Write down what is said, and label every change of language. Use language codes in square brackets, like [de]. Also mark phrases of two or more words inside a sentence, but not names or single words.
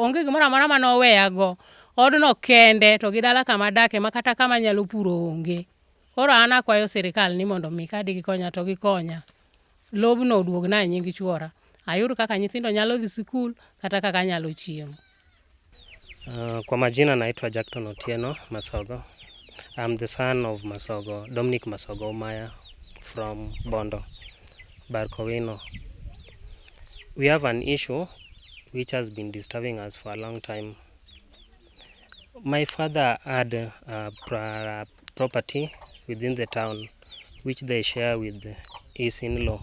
[luo] Onge gimoro amora manoweyago. Odno kende to gi dala kama dake ma kata kama nyalo puro onge. Koro an akwayo sirikal ni mondo mi kadi gikonya to gikonya. Lobno oduogna e nying chuora. Ayud kaka nyithindo nyalo dhi sikul kata kaka nyalo chiemo. [sw] Kwa majina naitwa Jackton Otieno Masogo. [en] I'm the son of Masogo, Domnic Masogo Umaya from Bondo, Barkowino. We have an issue which has been disturbing us for a long time. My father had a property within the town which they share with his in-law.